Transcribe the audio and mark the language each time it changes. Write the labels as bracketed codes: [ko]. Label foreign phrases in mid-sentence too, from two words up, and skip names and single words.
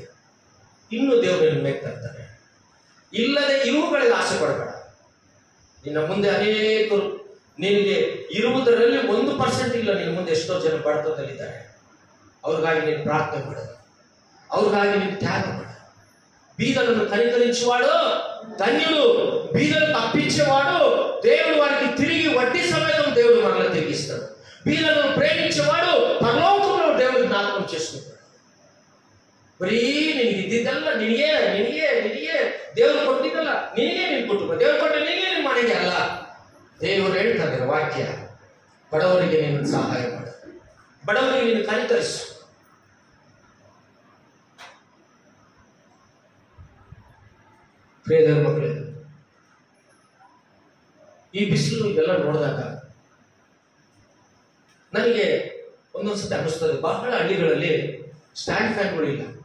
[kn] ಇನ್ನೂ ದೇವರು ಮೇಗ್ತಾ ಇರ್ತಾನೆ. ಇಲ್ಲದೆ ಇವುಗಳಿಗೆ ಆಸೆ ಪಡಬೇಡ. ನಿನ್ನ ಮುಂದೆ ಅನೇಕರು, ನಿನಗೆ ಇರುವುದರಲ್ಲಿ 1% ಇಲ್ಲ, ನಿನ್ನ ಮುಂದೆ ಎಷ್ಟೋ ಜನ ಬಡತನದಲ್ಲಿದ್ದಾರೆ. ಅವ್ರಿಗಾಗಿ ನೀನು ಪ್ರಾರ್ಥನೆ ಮಾಡೋದು, ಅವ್ರಿಗಾಗಿ ನೀನು ತ್ಯಾಗ ಮಾಡ. [te] బీదలను కనికరించువాడు ధన్యుడు, బీదలను తప్పించేవాడు దేవుడు వారికి తిరిగి వడ్డీ సమేతం దేవుడు మనల్ని తిరిగిస్తాడు. బీదలను ప్రేమించేవాడు పరలోకంలో దేవుడు జ్ఞాపకం చేసుకుంటాడు. [kn] ಬರೀ ನಿನಗೆ ಇದ್ದಿದ್ದಲ್ಲ, ನಿನಗೆ ನಿನಗೆ ನಿನಗೆ ದೇವರು ಕೊಟ್ಟಿದ್ದಲ್ಲ, ನಿನಗೆ ನೀನು ಕುಟುಂಬ, ದೇವರು ಕೊಟ್ಟ ನಿನಗೆ ನಿನ್ನ ಮನೆಗೆ ಅಲ್ಲ. ದೇವರು ಹೇಳ್ತಾರೆ ವಾಕ್ಯ, ಬಡವರಿಗೆ ನೀನು ಸಹಾಯ ಮಾಡು, ಬಡವರಿಗೆ ನೀನು ಕನಿಕರಿಸು. ಪ್ರಿಯ ಮಕ್ಕಳೇ, ಈ ಬಿಸಿಲು ಇವೆಲ್ಲ ನೋಡಿದಾಗ ನನಗೆ ಒಂದೊಂದ್ಸತಿ ಅನಿಸ್ತದೆ, ಬಹಳ ಹಳ್ಳಿಗಳಲ್ಲಿ ಸ್ಟ್ಯಾಂಡ್ ಫ್ಯಾನ್ಗಳಿಲ್ಲ.